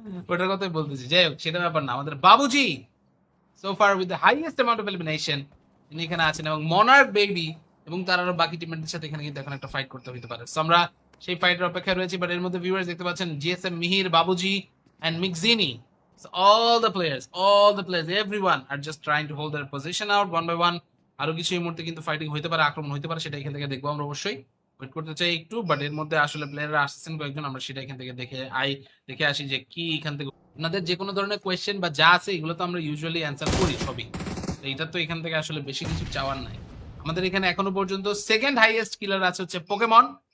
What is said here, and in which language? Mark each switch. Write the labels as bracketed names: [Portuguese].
[Bangla] ওটার কথাই বলতেছি। যাই হোক, সেটা ব্যাপার না। আমাদের বাবুজি [English] so far with the highest amount of elimination [Bangla] তিনি এখানে আছেন, এবং মনার্ক বেবি এবং তার আরো বাকি টিমমেটদের সাথে এখানে কিন্তু এখন একটা ফাইট করতে হতে পারে। So আমরা সেই ফাইটের অপেক্ষায় রয়েছি। বাট এর মধ্যে ভিউয়ার্স দেখতে পাচ্ছেন GSM Mihir, বাবুজি and মিকজিনি। [English] So all the players, everyone are just trying to hold their position out one by one. [Bangla] আরো কিছু এই মুহূর্তে কিন্তু ফাইটিং হইতে পারে, আক্রমণ হইতে পারে, সেটা এখান থেকে দেখবো আমরা অবশ্যই। ওয়েট করতে চাই একটু, বাট এর মধ্যে আসলে প্লেয়াররা আসছেন কয়েকজন, আমরা সেটা এখান থেকে দেখে আসি যে কি এখান থেকে আপনাদের যে কোনো ধরনের কোয়েশ্চেন বা যা আছে এগুলো তো আমরা ইউজুয়ালি অ্যান্সার করি সবই। তো এটা তো এখান থেকে আসলে বেশি কিছু চাওয়ার নাই। আমাদের এখানে এখনো পর্যন্ত সেকেন্ড হাইয়েস্ট কিলার আছে হচ্ছে পোকেমন।